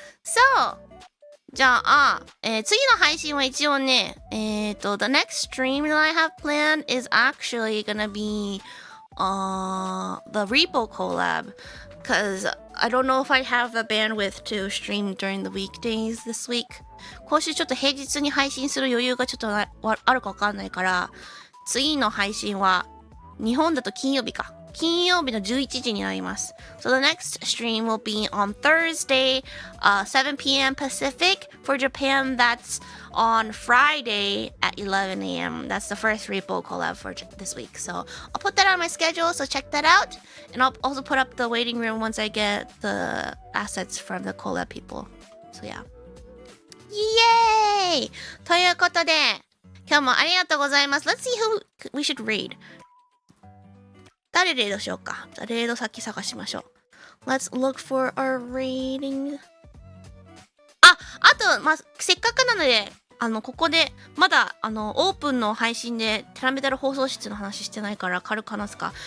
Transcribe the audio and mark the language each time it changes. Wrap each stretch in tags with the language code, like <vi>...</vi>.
<en>So,</en> <ja>じゃあ、次の配信は一応ね、</ja> <en>the next stream that I have planned is actually gonna be the Repo collab. Because I don't know if I have the bandwidth to stream during the weekdays this week.</en> <ja>今週ちょっと平日に配信する余裕がちょっとあるかわかんないから、次の配信は日本だと金曜日か。金曜日の11時になります。</ja> <en>So the next stream will be on Thursday, 7 p.m. Pacific. For Japan, that's on Friday at 11 a.m. That's the first Repo collab for this week. So I'll put that on my schedule, so check that out. And I'll also put up the waiting room once I get the assets from the collab people. So yeah.</en> <ja>イエーイということで、今日もありがとうございます。</ja> <en>Let's see who we should read.</en> <ja>誰レードしようか。じゃあレード先探しましょう。</ja> <en>Let's look for a rating.</en> <ja>あと、せっかくなので、ここで、まだ、オープンの配信で、テラメタル放送室の話してないから、軽く話すか。</ja>